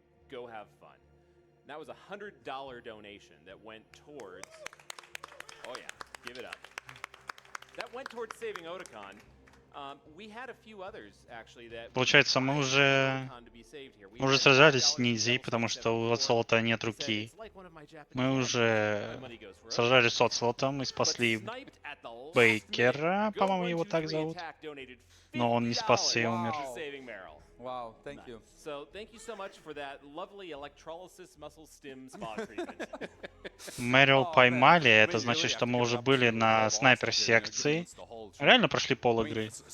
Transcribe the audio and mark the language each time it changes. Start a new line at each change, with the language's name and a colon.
English: That was $100 donation that went towards. Oh yeah, give it up. That went towards saving Otakon. We had a few others actually that.
Russian: Получается, мы уже сражались с ниндзей, потому что у Оцелота нет руки. Мы уже сражались с Оцелотом и спасли Бейкера, по-моему, его так зовут. Но он не спасся и умер.
English: Wow, thank you. So thank you so much for that lovely electrolysis muscle stim spa treatment.
Russian: Мэрил поймали, это значит, что мы уже были на снайпер-секции. Реально прошли пол игры.